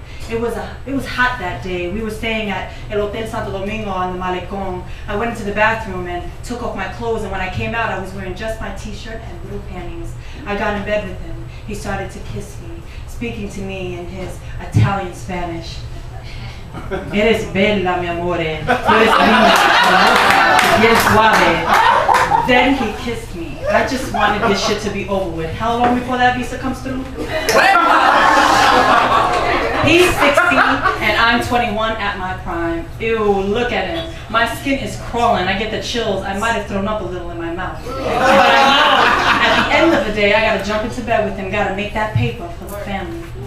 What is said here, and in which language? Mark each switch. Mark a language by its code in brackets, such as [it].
[en] It was hot that day. We were staying at El Hotel Santo Domingo on the Malecón. I went into the bathroom and took off my clothes, and when I came out, I was wearing just my t-shirt and little panties. I got in bed with him. He started to kiss me, speaking to me in his Italian Spanish. [es] Eres bella, mi amore. Tú eres linda, bien suave. [en] Then he kissed me. I just wanted this shit to be over with. How long before that visa comes through? He's 60 and I'm 21 at my prime. Ew, look at him. My skin is crawling. I get the chills. I might have thrown up a little in my mouth. But I know at the end of the day, I gotta jump into bed with him, gotta make that paper for the family.